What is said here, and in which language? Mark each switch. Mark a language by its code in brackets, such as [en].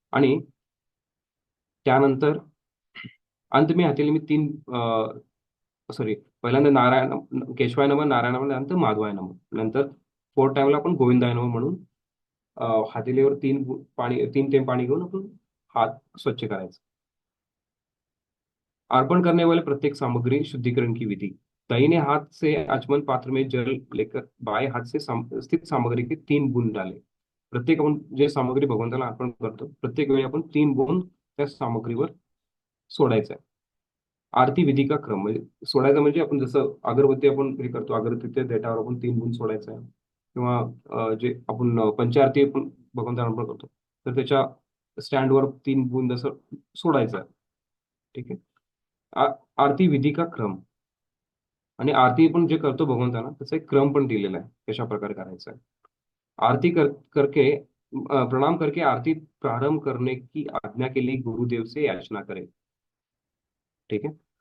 [mr] आणि त्यानंतर [hi] अंत में हथेली में [mr] 3 सॉरी, पहिल्यांदा नारायण केशवाय नमः, नारायण नमः, नंतर माधवाय नमः, नंतर 4 टाइमला आपण गोविंदाय नमः म्हणून हथेलीवर 3 थेंब पाणी घेऊन आपण हात स्वच्छ करायचा। [hi] अर्पण करने वाले प्रत्येक सामग्री शुद्धिकरण की विधि, दाहिने हाथ से आचमन पात्र में जल लेकर बाएं हाथ से स्थित सामग्री के 3 बूंद डाले। [mr] प्रत्येक आपण जे सामग्री भगवंताला अर्पण करतो प्रत्येक वेळी आपण 3 बूंद त्या सामग्रीवर सोडायचं आहे। [hi] आरती विधी का क्रम, [mr] म्हणजे सोडायचं म्हणजे आपण जसं अगरबत्ती आपण हे करतो, अगरबत्तीच्या देठावर आपण 3 बूंद सोडायचं आहे, किंवा जे आपण पंचारती आपण भगवंताला अर्पण करतो तर त्याच्या स्टँडवर 3 बूंद असं सोडायचं आहे। ठीक आहे। [hi] आरती विधि का क्रम, [mr] आणि आरती पण जे करतो भगवंताना त्याचा एक क्रम पण दिलेला आहे, कशा प्रकारे करायचा आहे. [hi] आरती करके प्रणाम करके आरती प्रारंभ करने की आज्ञा के लिए गुरुदेव से याचना करें। ठीक है।